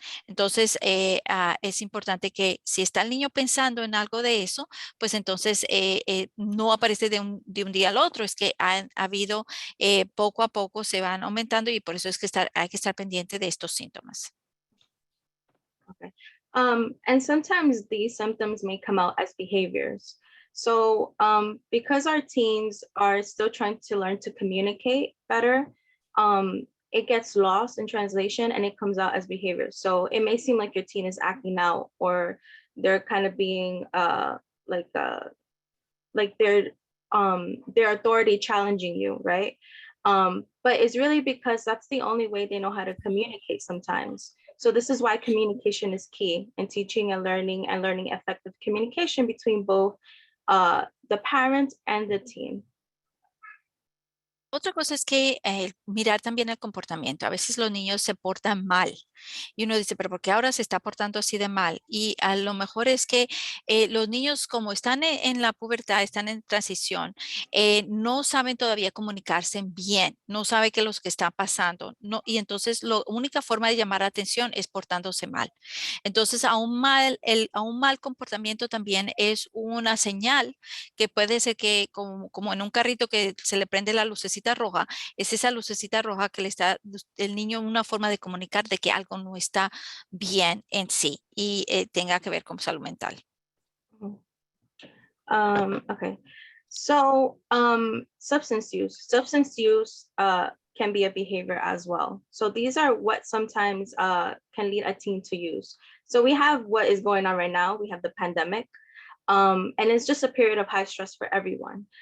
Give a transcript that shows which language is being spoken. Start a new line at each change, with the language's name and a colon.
Spanish: Entonces, es importante que si está el niño pensando en algo de eso, pues entonces no aparece de un día al otro, es que ha habido poco a poco se van aumentando, y por eso es que hay que estar pendiente de estos síntomas.
English: Okay. And sometimes these symptoms may come out as behaviors. So because our teens are still trying to learn to communicate better, it gets lost in translation and it comes out as behavior. So it may seem like your teen is acting out, or they're kind of being like their authority challenging you, right? But it's really because that's the only way they know how to communicate sometimes. So this is why communication is key in teaching and learning effective communication between both the parent and the teen.
Spanish: Otra cosa es que mirar también el comportamiento. A veces los niños se portan mal y uno dice, pero ¿por qué ahora se está portando así de mal? Y a lo mejor es que los niños, como están en la pubertad, están en transición, no saben todavía comunicarse bien, no saben qué es lo que está pasando, no, y entonces la única forma de llamar la atención es portándose mal. Entonces, a un mal comportamiento también es una señal que puede ser que, como en un carrito que se le prende la lucecita roja, es esa lucecita roja que le está el niño una forma de comunicar de que algo no está bien en sí y tenga que ver con salud mental.
English: Okay, so substance use can be a behavior as well. So these are what sometimes can lead a teen to use. So we have what is going on right now. We have the pandemic. And it's just a period of high stress for everyone.